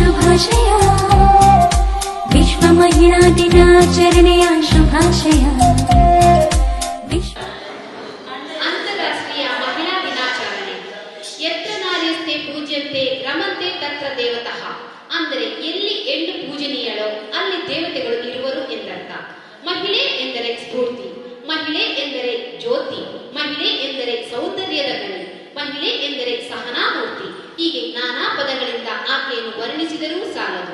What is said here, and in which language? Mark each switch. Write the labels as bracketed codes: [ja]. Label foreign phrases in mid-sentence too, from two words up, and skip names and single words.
[kn] ಶುಭಾಶಯ ವಿಶ್ವ ಮಹಿಳಾ ದಿನಾಚರಣೆಯ ಶುಭಾಶಯ. ಅಂತಾರಾಷ್ಟ್ರೀಯ ಮಹಿಳಾ ದಿನಾಚರಣೆ. [sa] ಯತ್ರ ನಾರ್ಯಸ್ತೆ ಪೂಜ್ಯಂತೆ ರಮಂತೆ ತತ್ರ ದೇವತಃ. [kn] ಅಂದರೆ ಎಲ್ಲಿ ಹೆಣ್ಣು ಪೂಜನೀಯಳೋ ಅಲ್ಲಿ ದೇವತೆಗಳು ಇರುವರು ಎಂದರ್ಥ. ಮಹಿಳೆ ಎಂದರೆ ಸ್ಫೂರ್ತಿ, ಮಹಿಳೆ ಎಂದರೆ ಜ್ಯೋತಿ, ಮಹಿಳೆ ಎಂದರೆ ಸೌಂದರ್ಯದ ಗಣಿ, ಮಹಿಳೆ ಎಂದರೆ ಸಹನಾಮೂರ್ತಿ. ಹೀಗೆ ನಾನಾ ಪದಗಳಿಂದ ಆಕೆಯನ್ನು ವರ್ಣಿಸಿದರೂ ಸಾಲದು.